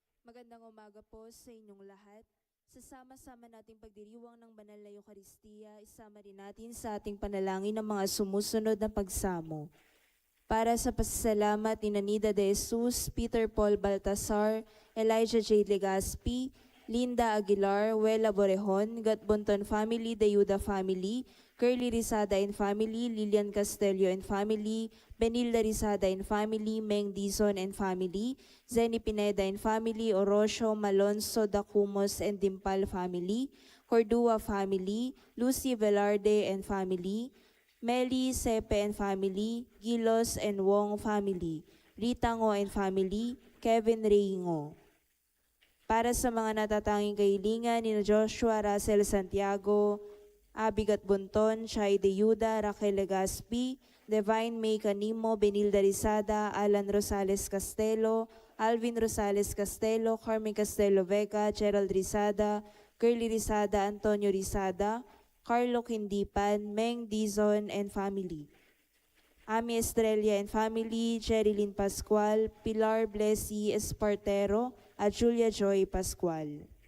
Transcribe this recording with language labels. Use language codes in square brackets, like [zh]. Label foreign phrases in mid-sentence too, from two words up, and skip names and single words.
[tl] Magandang umaga po sa inyong lahat. Sa sama-sama nating pagdiriwang ng banal na Eukaristiya, isama rin natin sa ating panalangin ng mga sumusunod na pagsamo. Para sa pasasalamat ni Nanida de Jesus, Peter Paul Baltasar, Elijah J. Legaspi, Linda Aguilar, Wela Borejon, Gatbonton Family, Dayuda Family, Curly Rizada and Family, Lilian Castelio and Family, Benilda Rizada and Family, Meng Dizon and Family, Zenny Pineda and Family, Orosio, Malonzo, Dacumos and Dimpal Family, Cordua Family, Lucy Velarde and Family, Meli Sepe and Family, Gilos and Wong Family, Rita Ngo and Family, Kevin Reingo. Para sa mga natatanging kahilingan ni Joshua Russell Santiago, Abigat Bunton, Chay de Yuda, Raquel Legaspi, Divine May Canimo, Benilda Rizada, Alan Rosales Castelo, Alvin Rosales Castelo, Carmen Castelo Vega, Gerald Rizada, Curly Rizada, Antonio Rizada, Carlo Quindipan, Meng Dizon and Family. Ami Estrella and Family, Jerilyn Pascual, Pilar Blessy Espartero, at Julia Joy Pascual.